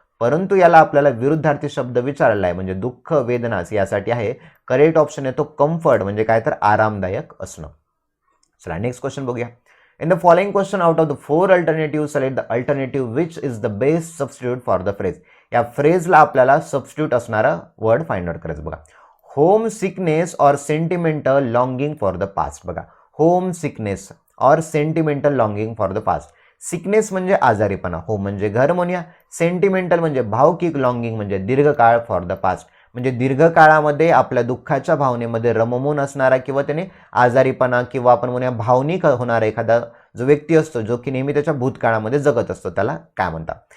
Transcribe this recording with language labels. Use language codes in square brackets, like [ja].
[mr] परंतु याला आपल्याला विरुद्धार्थी शब्द विचारलेला आहे म्हणजे दुःख, वेदना. यासाठी आहे करेक्ट ऑप्शन येतो कम्फर्ट म्हणजे काय तर आरामदायक असणं. चला नेक्स्ट क्वेश्चन बघूया. [en] In the following question out of the 4 alternative select the alternative which is the best substitute for the phrase. [mr] या फ्रेजला आपल्याला सबस्टिट्यूट असणारा वर्ड फाइंड आउट करायचं. [en] बघा, homesickness or sentimental longing for the past. बघा, homesickness or sentimental longing for the past. [mr] Sickness म्हणजे आजारीपणा, home म्हणजे घर म्हणूया. सेंटिमेंटल म्हणजे भावकिक, लॉंगिंग म्हणजे दीर्घकाळ, फॉर द पास्ट म्हणजे दीर्घकाळामध्ये आपल्या दुःखाच्या भावनेमध्ये रममून असणारा किंवा त्याने आजारीपणा किंवा आपण म्हणूया भावनिक होणारा एखादा जो व्यक्ती असतो जो की नेहमी त्याच्या भूतकाळामध्ये जगत असतो त्याला काय म्हणतात.